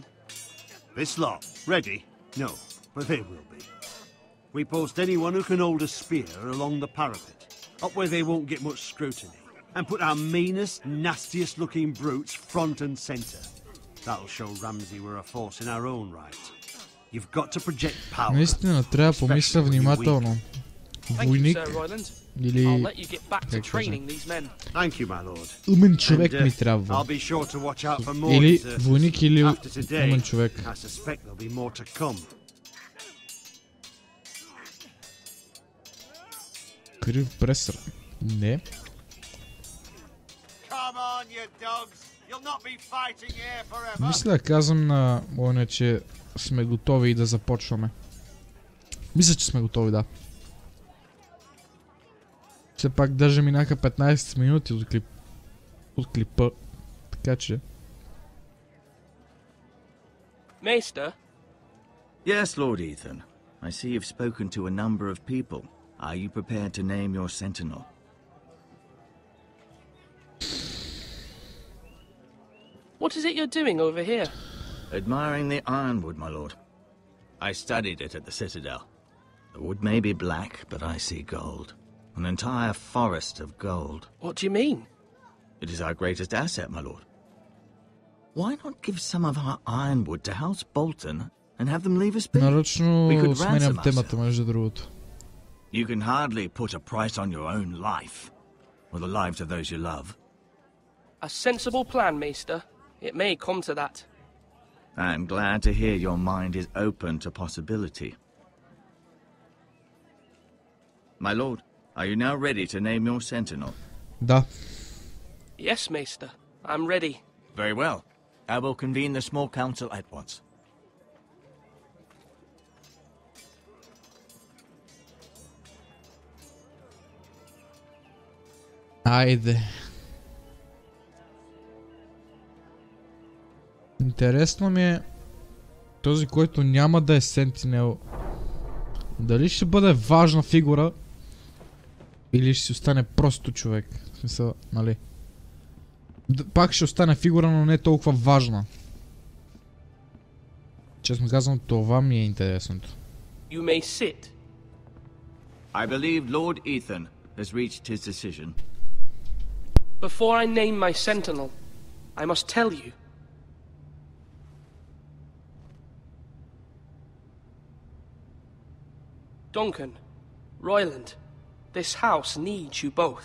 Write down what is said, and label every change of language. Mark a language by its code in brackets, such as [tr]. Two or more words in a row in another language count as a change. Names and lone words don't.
[en] This lot, ready? No, but they will be. We post anyone who can hold a spear along the parapet, up where they won't get much scrutiny, and put our meanest, nastiest looking brutes front and centre. That'll show Ramsay we're a force in our own right. You've got to project power. [bg] Наистина трябва да помисля внимателно. Войник или... Умен човек ми трябва. Или войник или умен човек. Крив пресър. Не. Мисля, казвам на Оня, че сме готови и да започваме. Мисля, че сме готови, да. Все пак даже минаха 15 минути от клипа. Така че... [en] Maester? Yes, Lord Ethan. I see you've spoken to a number of people. Are you prepared to name your sentinel? What is it you're doing over here? Admiring the ironwood, my lord. I studied it at the Citadel. The wood may be black, but I see gold. An entire forest of gold. What do you mean? It is our greatest asset, my lord. Why not give some of our ironwood to House Bolton and have them leave us be? [bg] Нарочно сменям темата, между другото. [en] You can hardly put a price on your own life, or the lives of those you love. A sensible plan, Maester. It may come to that. I'm glad to hear your mind is open to possibility. My lord, are you now ready to name your sentinel? [bg] Да. [en] Yes, Maester. I'm ready. Very well. I will convene the small council at once. [bg] Айде. Интересно ми е този, който няма да е Сентинел, дали ще бъде важна фигура или ще си остане просто човек. В смисъл, нали? Пак ще остане фигура, но не толкова важна. Честно казвам, това ми е интересното. [en] You may sit. I believe Lord Ethan has reached his decision. Before I name my sentinel, I must tell you. Duncan, Royland, this house needs you both.